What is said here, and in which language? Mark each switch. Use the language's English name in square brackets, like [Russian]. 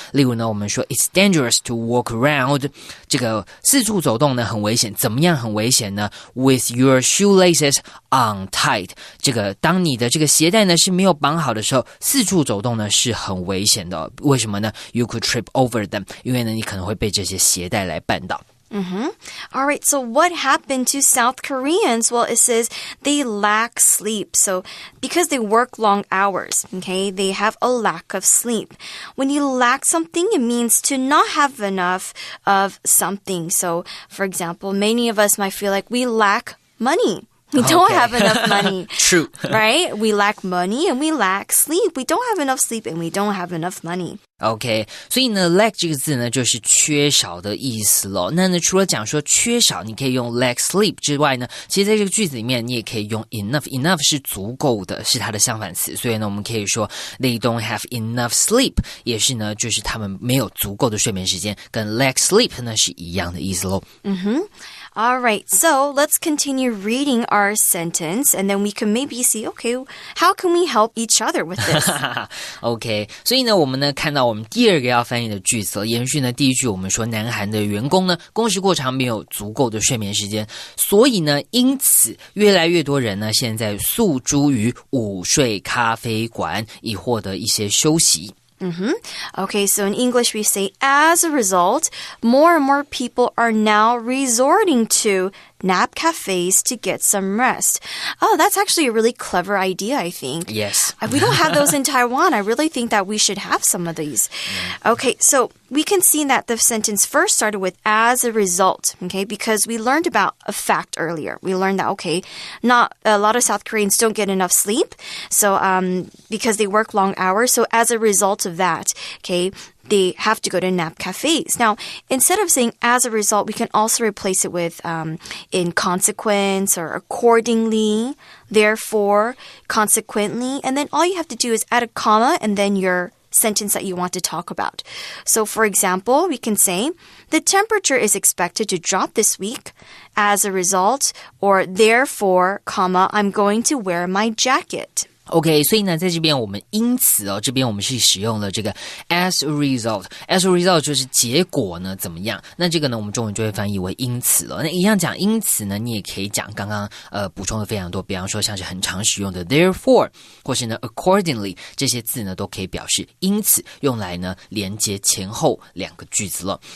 [Chinese] 例如呢，我们说 [English] It's dangerous to walk around， [Chinese] 这个四处走动呢很危险，怎么样很危险呢？ [English] With your shoelaces untied， [Chinese] 这个当你的这个鞋带呢是没有绑好的时候，四处走动呢是很危险的。为什么呢？ [English] You could trip over them， [Chinese] 因为呢你可能会被这些鞋带来绊倒。 [English] All right, so what happened to South Koreans? Well, it says they lack sleep. So because they work long hours, okay, they have a lack of sleep. When you lack something, it means to not have enough of something. So, for example, many of us might feel like we lack money. We don't have enough money. True. Right? We lack money and we lack sleep. We don't have enough sleep and we don't have enough money. [Chinese] OK, 所以呢 lack 这个字呢就是缺少的意思咯。那呢除了讲说缺少你可以用 lack sleep 之外呢，其实在这个句子里面你也可以用 enough 是足够的，是它的相反词，所以呢我们可以说 [English] they don't have enough sleep [Chinese] 也是呢就是他们没有足够的睡眠时间，跟 lack sleep 呢是一样的意思咯。 [English] All right, so let's continue reading our sentence and then we can maybe see, okay, how can we help each other with this? [Chinese] OK, 所以呢我们呢看到我们第二个要翻译的句子了，延续呢第一句我们说南韩的员工呢工时过长，没有足够的睡眠时间，所以呢因此越来越多人呢现在诉诸于午睡咖啡馆以获得一些休息。 [English] Okay, so in English we say, as a result, more and more people are now resorting to nap cafes to get some rest. Oh, that's actually a really clever idea, I think. Yes. We don't have those in Taiwan. I really think that we should have some of these. Okay, so we can see that the sentence first started with as a result, okay, because we learned about a fact earlier. We learned that, okay, not a lot of South Koreans don't get enough sleep, so because they work long hours. So as a result of that, okay, they have to go to nap cafes. Now, instead of saying as a result, we can also replace it with in consequence or accordingly, therefore, consequently. And then all you have to do is add a comma and then your sentence that you want to talk about. So, for example, we can say, the temperature is expected to drop this week. As a result, or therefore, comma, I'm going to wear my jacket. [Chinese] OK, 所以呢在这边我们因此这边我们是使用了这个 as a result。as a result 就是结果呢怎么样，那这个呢我们中文就会翻译为因此了。那一样讲因此呢，你也可以讲刚刚补充的非常多，比方说像是很常使用的 therefore 或是呢 accordingly 这些字呢都可以表示因此，用来呢连接前后两个句子了。